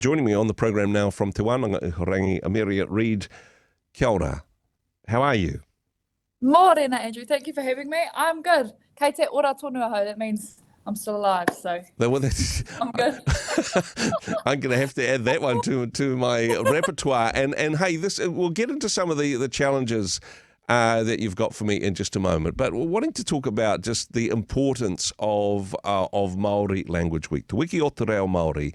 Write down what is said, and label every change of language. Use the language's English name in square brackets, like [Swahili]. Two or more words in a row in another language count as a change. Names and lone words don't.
[English] Joining me on the program now from Te Wananga Ihorangi, Amiria Reid. [Māori] Kia ora. [English] How are you? Morena, Andrew. Thank you for having me. I'm good. [Māori] Kei te ora tonu aho. [English] That means I'm still alive, so Well, I'm good. I'm going to have to add that one to my repertoire. And hey, we'll get into some of the challenges that you've got for me in just a moment. But we're wanting to talk about just the importance of Maori Language Week, Te Wiki o te Reo Maori.